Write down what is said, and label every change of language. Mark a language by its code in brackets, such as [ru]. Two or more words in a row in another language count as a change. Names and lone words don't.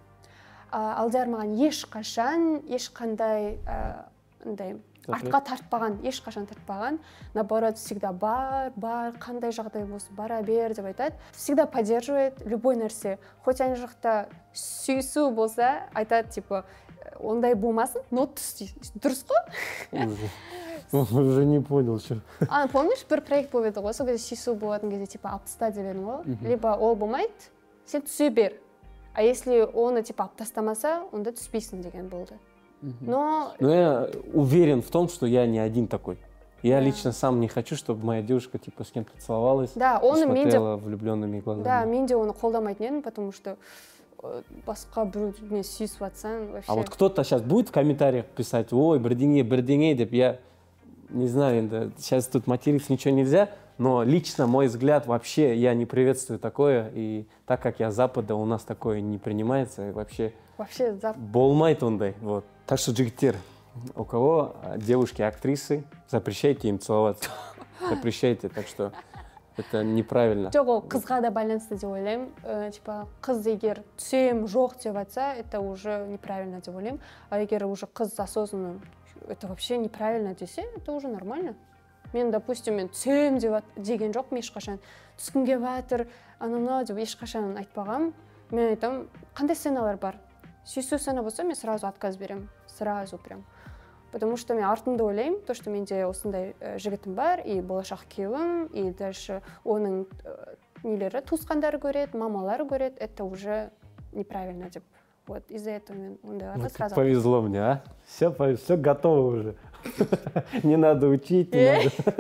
[kk] Алдияр маған ешқандай артқа тартпаған, ешқашан тартпаған. [ru] Наоборот, всегда [kk] бар, қандай жағдай болсын, бара бер деп айтады. [ru] Всегда поддерживает любой [kk] нәрсе. Хоть ана жақта сүйісу болса, айтады, типа, ондай болмасын, но дұрыс қой? [ru] Уже не понял, что. Помнишь, [kk] бір проект болып еді ғой, сол кезде сүйісу болатын кезде, типа, алып таста деп едім ғой. Либо ол болмайды, сен түсе бер. [ru] А если [kk] оны, типа, алып тастамаса, онда түспейсің деген болды. [ru] Но я уверен в том, что я не один такой. Я лично сам не хочу, чтобы моя девушка типа с кем-то целовалась, смотрела влюбленными глазами. [kk] Да, мен де оны қолдамайтын едім, [ru] потому что [kk] басқа біреумен сүйісіп жатсаң вообще. [ru] А вот кто-то сейчас будет в комментариях писать: [kk] ой, бірдеңе деп, [ru] я не знаю, сейчас тут материться ничего нельзя, но лично мой взгляд вообще я не приветствую такое, и так как я Запада, у нас такое не принимается, и вообще [kk] болмайды ондай. [ru] Вот. Так что, жігіттер, у кого девушки актрисы, запрещайте им целоваться. Запрещайте, так что это неправильно. [kk] Жоқ, ол қызға да байланысты деп ойлаймын. Типа, қыз егер түсем жоқ деп айтса, [ru] это уже неправильно [kk] деп ойлаймын. [ru] А егер уже қыз осознанно, это вообще неправильно десе, это уже нормально. [kk] Мен, допустим, мен түсем деген жоқ, мен ешқашан түскім келіп жатыр, анау деп ешқашан айтпағам. Мен айтам, қандай сценалар бар? Сүйісу сцена болса, мен [ru] сразу отказ [kk] берем. [ru] Сразу прям. Потому что [kk] мен артында ойлаймын, [ru] то, что [kk] менде осындай жігітім бар, и болашақ күйеуім, [ru] и дальше [kk] оның нелері туысқандары көреді, мамалары көреді, [ru] это уже неправильно деп. Вот из-за этого [kk] мен ондайларға [ru] сразу. Повезло мне, а? Все готово уже. Не надо учить, не надо.